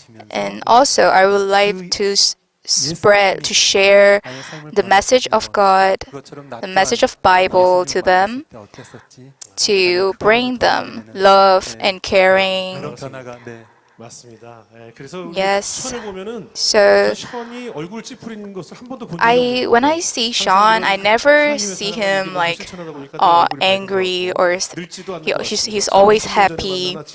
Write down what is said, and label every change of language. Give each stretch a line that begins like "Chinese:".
English: And also I would like to share the message of God, the message of Bible to them, to bring them love and caring.
Korean: 맞습니다. 예, 그래서 우리
English: Yes.
Korean: 션을 보면은
English: So
Korean: 션이 얼굴 찌푸리는 것을 한 번도 본 적이 없어요.
English: when I see Sean, I never see him like angry or he's always happy.